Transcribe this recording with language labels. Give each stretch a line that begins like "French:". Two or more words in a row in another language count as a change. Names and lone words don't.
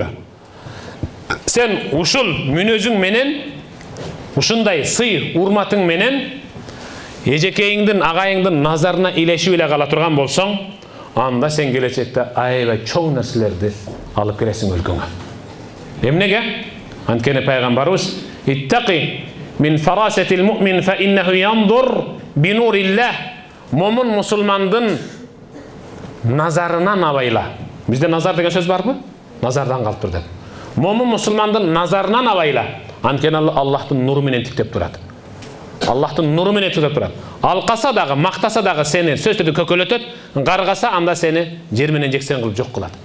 Kyrgyz: Сен ушул мүнөзүң менен, ушундай сый урматың менен эжекейиңдин, агайыңдын назарына илешип эле кала турган болсоң, анда сен келечекте аябай чоң нерселерди алып келесиң өлкөңө. Эмнеге? Анткени пайгамбарыбыз
Arabic: اتقوا فراسة المؤمن فإنه ينظر بنور الله.
Kyrgyz: Момун мусулмандын назарынан абайла. Бизде назар деген сөз барбы? Назардан калыптыр деп. Момун мусулмандын назарынан абайла. Анткени Аллахтын нуру менен тиктеп турат. Аллахтын нуру менен тиктеп турат. Алкаса дагы, мактаса дагы сени сөздөрдү көкөлөтөт, каргаса анда сени жер менен жексен кылып жок кылат.